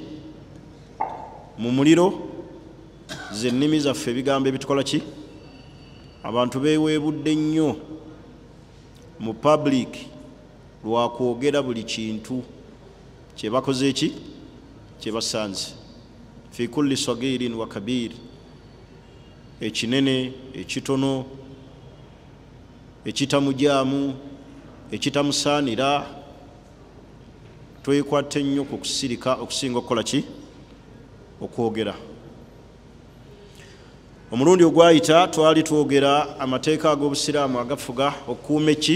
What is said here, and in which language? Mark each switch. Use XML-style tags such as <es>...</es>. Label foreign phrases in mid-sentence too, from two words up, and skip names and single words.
<lg>Mu muliro. Ze nnimi zaffe ebigambo ebitukola ki? Abantu beeweebudde nnyo mu public lwa kwogera buli kintu kye bakoze ki? Kye basanze.</lg> <ar>في كل صغير وكبير,</ar> <lg>ekinene ekitono, ekitamujaamu, ekitamusaanira. Twekwate nnyo ku kusirika okusinga okukola ki? Okwogera. Omulundi ogwayita twali twogera amateeka ag'Obusiraamu agafuga okukuuma ki?</lg>